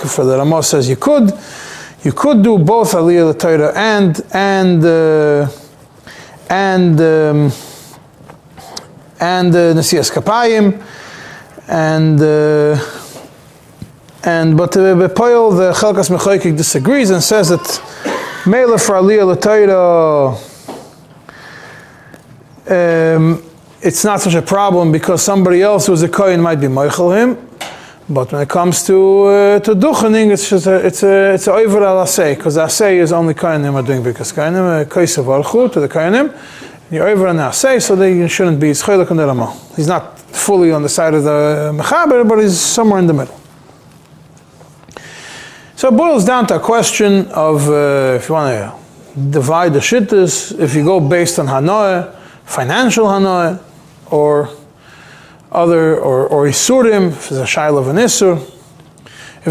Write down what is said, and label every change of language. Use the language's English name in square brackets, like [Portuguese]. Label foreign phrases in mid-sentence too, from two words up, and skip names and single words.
[English] For the Ramah says you could do both [Hebrew] עלייה לתורה [English] and [Hebrew] נשיאת כפיים, [English] but Bepoil the Chelkas Mechoykik disagrees and says that Mela for Aliyah L'Torah, it's not such a problem because somebody else who's a kohen might be moichel him. But when it comes to duchening, it's over [Hebrew] על עשה, [English] because asay is only kohenim are doing because [Hebrew] כהנים כתיב [English] alchu to the kohenim. You're over an asay, so they shouldn't be schaylik on the Ramah. He's not fully on the side of the mechaber, but he's somewhere in the middle. So it boils down to a question of if you want to divide the shittas, if you go based on hanoah, financial hanoah, or other, or isurim, if it's a shaila of an isur.